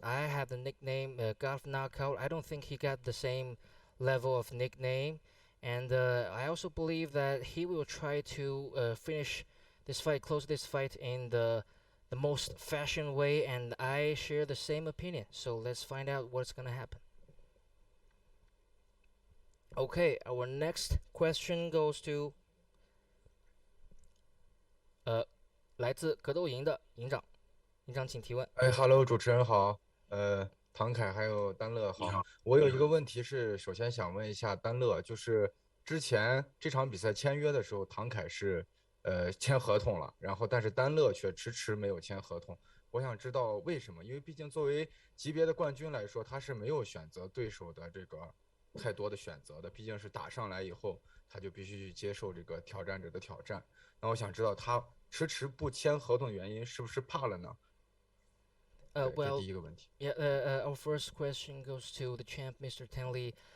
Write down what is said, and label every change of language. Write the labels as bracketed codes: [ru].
[en] I have the nickname God of Knockout. I don't think he got the same level of nickname, and I also believe that he will try to close this fight in the most fashion way, and I share the same opinion. So let's find out what's gonna happen. Okay, our next question goes to [zh] 来自格斗营的营长，营长请提问。 Hello， 主持人好，唐凯还有丹乐好。我有一个问题是，首先想问一下丹乐，就是之前这场比赛签约的时候，唐凯是签合同了，然后但是丹乐却迟迟没有签合同。我想知道为什么？因为毕竟作为级别的冠军来说，他是没有选择对手的这个太多的选择的，毕竟是打上来以后他就必须去接受这个挑战者的挑战。那我想知道他迟迟不签合同的原因是不是怕了呢？这 [en] Well, [zh] 第一个问题。 [en] yeah, our first question goes to the champ, Mr. Tang Le.